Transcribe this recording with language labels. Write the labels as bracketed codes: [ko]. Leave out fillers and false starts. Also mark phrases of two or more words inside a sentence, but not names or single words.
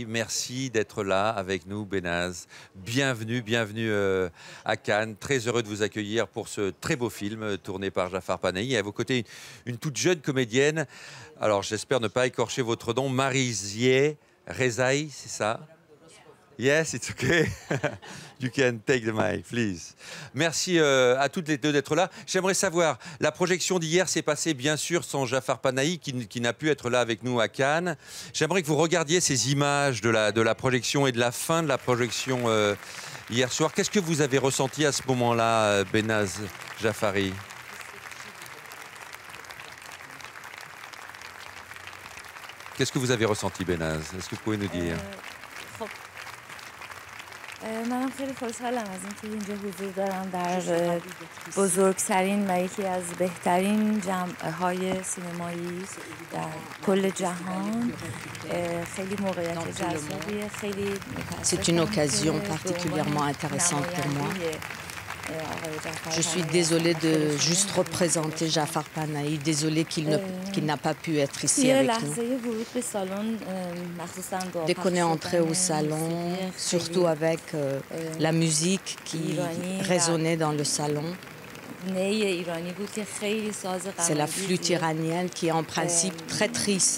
[fr] Merci d'être là avec nous, Behnaz. Bienvenue, bienvenue à Cannes. Très heureux de vous accueillir pour ce très beau film tourné par Jafar Panahi. Et à vos côtés, une toute jeune comédienne, alors j'espère ne pas écorcher votre nom, Marizieh Rezaei, c'est ça? [en] Yes, it's okay. You can take the mic, please. [fr] Merci à toutes les deux d'être là. J'aimerais savoir, la projection d'hier s'est passée bien sûr sans Jafar Panahi qui n'a pu être là avec nous à Cannes. J'aimerais que vous regardiez ces images de la projection et de la fin de la projection hier soir. Qu'est-ce que vous avez ressenti à ce moment-là, Behnaz Jafari? Qu'est-ce que vous avez ressenti, Behnaz? Est-ce que vous pouvez nous dire? [fa] منم خیلی خوشحالم از اینکه اینجا حضور دارم در بزرگترین و یکی از بهترین جمع‌های سینمایی در کل جهان. خیلی موقعیت جذابیه، خیلی [fr] C'est une occasion particulièrement intéressante pour moi. Je suis désolée de juste représenter Jafar Panahi, désolée qu'il n'a pas pu être ici avec nous. Dès qu'on est entré au salon, surtout avec la musique qui résonnait dans le salon, c'est la flûte iranienne qui est en principe très triste.